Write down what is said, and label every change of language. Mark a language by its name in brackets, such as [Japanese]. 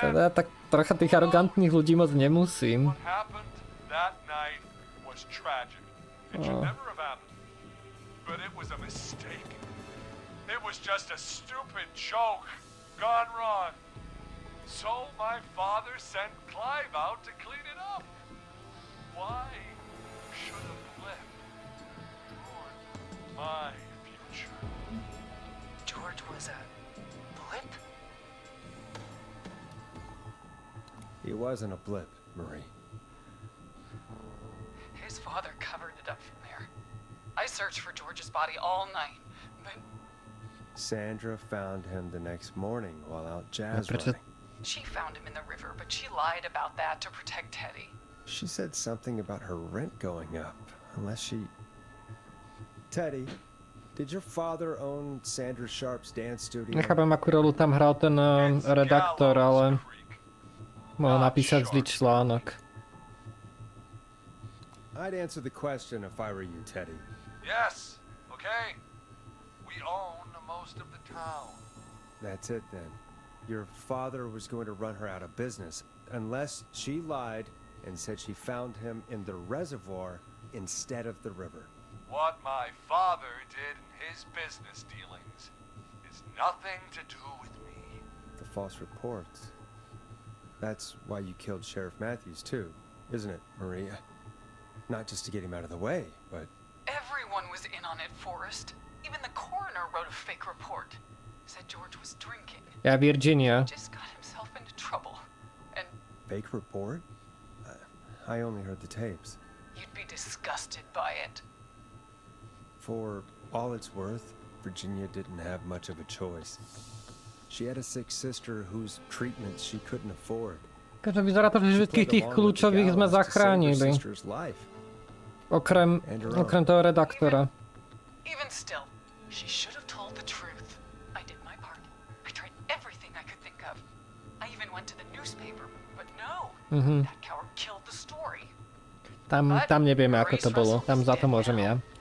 [Slovak] teda tak trocha tých arogantných ľudí moc nemusím. [English] what happened that night was tragic. It should never have happened. But it was a mistake. It was just a stupid joke gone wrong. So my father sent Clive out to clean it up. Why should a blip ruin my future? George was a blip? He wasn't a blip, Marie. His father covered it up from there. I searched for George's body all night, but Sandra found him the next morning while out jazz [Slovak] prečo- [English] running. she found him in the river, but she lied about that to protect Teddy. She said something about her rent going up, unless she... Teddy, did your father own Sandra Sharp's dance studio? [Slovak] Nechápem, akú rolu tam hral ten redaktor, ale mohol napísať zlý článok. [English] I'd answer the question if I were you, Teddy. Yes, okay. We own most of the town. That's it then. Your father was going to run her out of business unless she lied and said she found him in the reservoir instead of the river. What my father did in his business dealings is nothing to do with me. The false reports. That's why you killed Sheriff Matthews too, isn't it, Maria? Not just to get him out of the way, but... Everyone was in on it, Forrest. Even the coroner wrote a fake report. Said George was drinking. [Slovak] Ja, Virginia. [English] Just got himself into trouble. And Fake report? I only heard the tapes. you'd be disgusted by it. For all it's worth, Virginia didn't have much of a choice. She had a sick sister whose treatments she couldn't afford. [Slovak] Takže vyzerá to, že všetkých tých kľúčových sme zachránili. Okrem toho redaktora. [English] Even still, she should have told the truth. I did my part. I tried everything I could think of. I even went to the newspaper, but no. That coward killed the story. [Slovak] Tam nevieme, ako to bolo. Tam za to môžem ja.